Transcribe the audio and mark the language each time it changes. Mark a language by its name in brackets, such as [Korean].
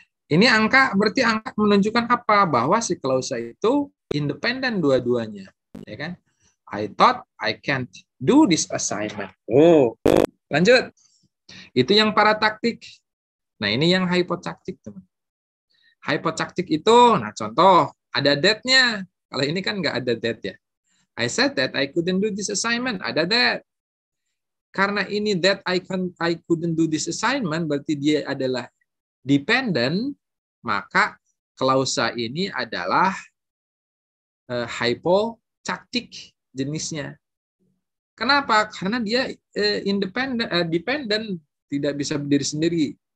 [Indonesian] Ini angka berarti angka menunjukkan apa? Bahwa si klausa itu independen dua-duanya, ya kan? [English] I thought I can't do this assignment. [Indonesian] Oh, lanjut. Itu yang parataktik. Nah, ini yang hypotaktik, teman. Hypotaktik itu, nah contoh, ada that-nya. Kalau ini kan nggak ada that ya. [English] I said that I couldn't do this assignment. [Indonesian] Ada that. Karena ini [English] that I couldn't do this assignment, [Indonesian] berarti dia adalah dependent, maka klausa ini adalah hypotaktik jenisnya. Kenapa? Karena dia dependent, tidak bisa berdiri sendiri.